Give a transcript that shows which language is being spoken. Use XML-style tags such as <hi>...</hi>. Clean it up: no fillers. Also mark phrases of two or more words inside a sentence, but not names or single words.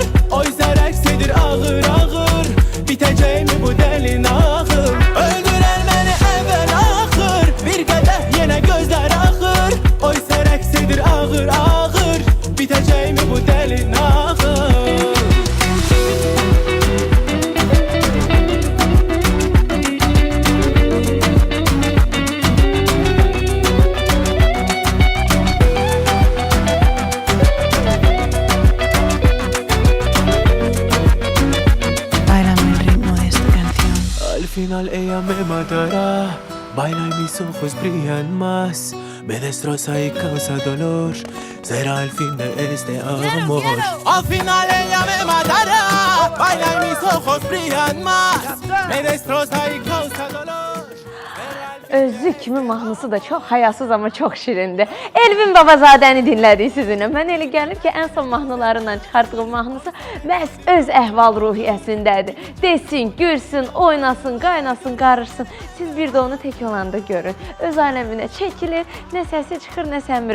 <az>Oysa rəqs edir ağır ağır, bitəcək mi bu dəlin axır. Öldürər məni əvvəl axır, bir qədəh yenə gözlər axır. Oysa rəqs edir ağır ağır, bitəcək mi bu dəlin axır.</az> <es>Al final ella me matará. Baila y mis ojos brillan más. Me destroza y causa dolor. Será el fin de este amor. Al final ella me matará. Baila y mis ojos brillan más. Me destroza y causa dolor.</es> <az>Özü kimi mahnısı da çox hayasız amma çox şirindir. Elvin Babazadəni dinlədik sizinlə. Mən elə gəlir ki, ən son mahnılarından çıxartdığım mahnısı məhz öz əhval ruhiyyəsindədir. Desin, gülsün, oynasın, qaynasın, qarışsın. Siz bir də onu tək olanda görün. Öz aləminə çəkilir, nə səsi çıxır, nə səmiri.</az>